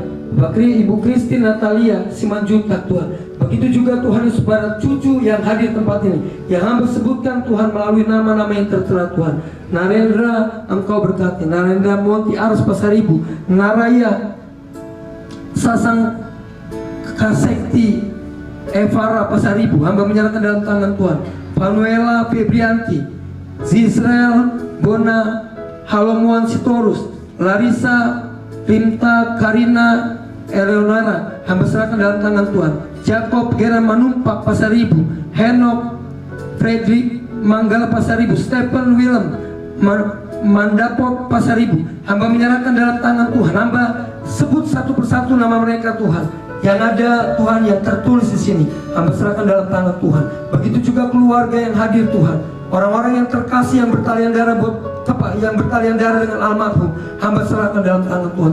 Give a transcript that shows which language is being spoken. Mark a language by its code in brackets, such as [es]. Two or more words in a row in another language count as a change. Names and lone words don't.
[id] Ibu Christine Natalia Simanjuntak Tuhan. Begitu juga Tuhan Yesus Barat cucu yang hadir tempat ini, yang hamba sebutkan Tuhan melalui nama-nama yang tertera Tuhan. Narendra Engkau berkati, Narendra Monti Aras Pasaribu, Naraya Sasang Kasekti Evara Pasaribu, hamba menyerahkan dalam tangan Tuhan. Fanuela Febrianti, Zisrael Bona Halomuan Sitorus, Larissa Pinta Karina Eleonora, hamba serahkan dalam tangan Tuhan. Jacob Geran Manumpak Pasaribu, Henok Frederick Manggala Pasaribu, Stephen Willem Mandapot Pasaribu, hamba menyerahkan dalam tangan Tuhan. Hamba sebut satu persatu nama mereka Tuhan. Yang ada Tuhan yang tertulis di sini, hamba serahkan dalam tangan Tuhan. Begitu juga keluarga yang hadir Tuhan, orang-orang yang terkasih yang bertalian darah dengan almarhum, hamba serahkan dalam tangan Tuhan.